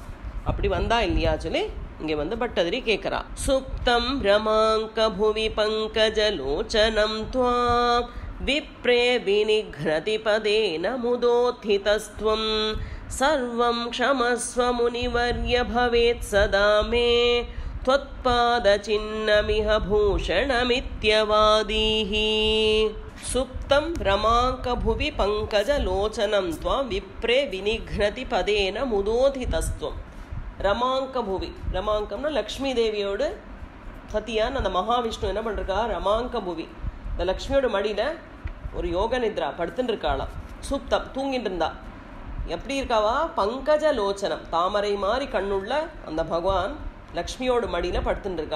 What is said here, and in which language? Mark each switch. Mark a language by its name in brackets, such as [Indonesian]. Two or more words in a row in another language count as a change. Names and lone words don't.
[Tamil] அப்படி வந்தா இல்லையா சொல்லி இங்கே வந்து பட்டதிரி கேட்குறா. [Sanskrit] सुप्तं रमाङ्क भुवि पङ्कजलोचनं त्वां विप्रे विनिघ्नति पदेन मुदोत्थितस्त्वं सर्वं क्षमस्व मुनिवर्य भवेत् सदा मे त्वत्पाद चिन्नमिह भूषणमित्यवादीहि सुप्तं रमांक भुवि पंकजलोचनं त्वं विप्रे विनिघ्नति पदेन मुदोधितस्त्वं. रमाङ्क भुवि, [Tamil] ரமாங்கம்னா லக்ஷ்மி தேவியோடு சத்தியான் அந்த மகாவிஷ்ணு என்ன பண்ணுறா, [Sanskrit] रमाङ्क भुवि [Tamil] இந்த லக்ஷ்மியோட மடியில் ஒரு யோக நித்ரா படுத்துட்டு இருக்காளாம். சுப்தம் தூங்கிட்டு இருந்தா. எப்படி இருக்காவா, [Sanskrit] पङ्कज लोचनं [Tamil] தாமரை மாதிரி கண்ணுள்ள அந்த பகவான் லக்ஷ்மியோட மடியில் படுத்துட்டு இருக்கா.